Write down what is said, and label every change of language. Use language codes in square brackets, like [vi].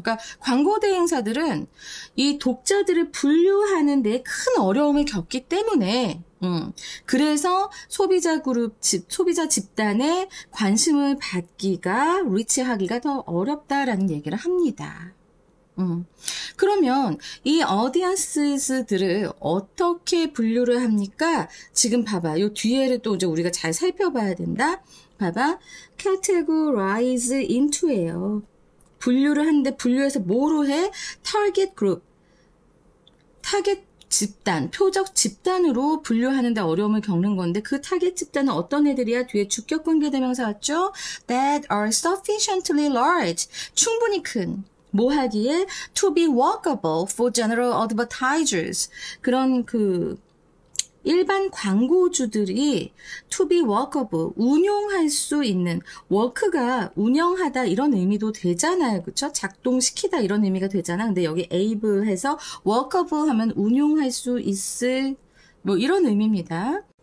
[ko] 그러니까 광고 대행사들은 이 독자들을 분류하는 데 큰 어려움을 겪기 때문에 그래서 소비자 집단의 관심을 받기가, 리치하기가 더 어렵다라는 얘기를 합니다. 그러면 이 audience들을 어떻게 분류를 합니까? 지금 봐봐. 요 뒤에를 또 이제 우리가 잘 살펴봐야 된다. 봐봐. categorize into예요. 분류를 하는데 분류해서 뭐로 해? [en] target group. [ko] 타겟 집단, 표적 집단으로 분류하는데 어려움을 겪는 건데 그 타겟 집단은 어떤 애들이야? 뒤에 주격 관계대명사 왔죠? [en] That are sufficiently large. [ko] 충분히 큰. 뭐 하기에? [en] To be workable for general advertisers. [ko] 그런 일반 광고주들이 [en] to be workable, [ko] 운용할 수 있는, work가 운영하다 이런 의미도 되잖아요. 그쵸? 작동시키다 이런 의미가 되잖아. 근데 여기 able 해서 workable 하면 운용할 수 있을, 뭐 이런 의미입니다.